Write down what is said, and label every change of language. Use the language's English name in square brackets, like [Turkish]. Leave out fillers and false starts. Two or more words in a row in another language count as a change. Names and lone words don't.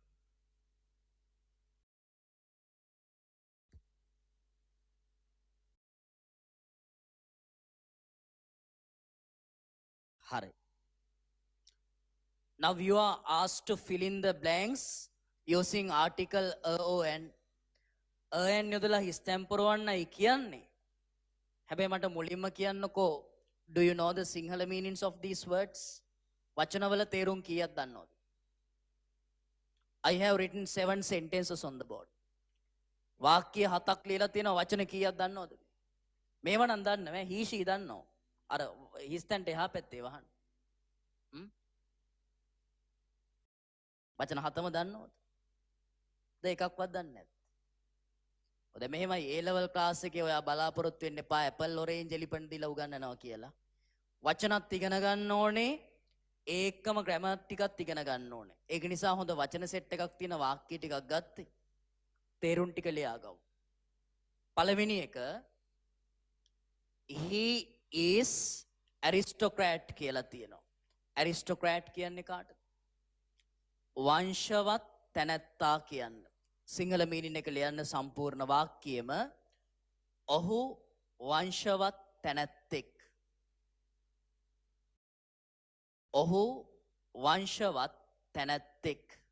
[English] Hurry. Now you are asked to fill in the blanks using article on. [Sinhala] an යොදලා හිස් තැන් පුරවන්නයි කියන්නේ. හැබැයි මට මුලින්ම කියන්නකෝ, [English] do you know the Sinhala meanings of these words? [Sinhala] වචනවල තේරුම් කීයක් දන්නවද? [English] I have written 7 sentences on the board. [Sinhala] වාක්‍ය 7ක් ලියලා තියෙනවා වචන කීයක් දන්නවද? මේව නම් දන්නේ නැහැ. [English] he she [Sinhala] දන්නෝ. අර හිස්තැන්ට එහා පැත්තේ වහන්න. වචන 7ම දන්නවද? එකක්වත් දන්නේ නැත්. ඔද මෙහෙමයි [English] A level class [Sinhala] එකේ ඔයා බලාපොරොත්තු වෙන්න එපා [English] apple orange elephant [Sinhala] දීලා උගන්වනවා කියලා. වචනත් ඉගෙන ගන්න ඕනේ. ඒකම ග්‍රැමර් ටිකත් ඉගෙන ගන්න ඕනේ. ඒක නිසා හොඳ වචන සෙට් එකක් තියෙන වාක්‍ය ටිකක් ගත්තේ. තේරුම් ටික ලියාගමු. පළවෙනි එක [English] he is aristocrat [Sinhala] කියලා තියෙනවා. aristocrat කියන්නේ කාටද? වංශවත් තැනැත්තා කියන්න. සිංහල මීනින් එක ලියන්න සම්පූර්ණ වාක්‍යයම ඔහු වංශවත් තැනැත්තෙක්. ඔහු වංශවත් තැනැත්තෙක්.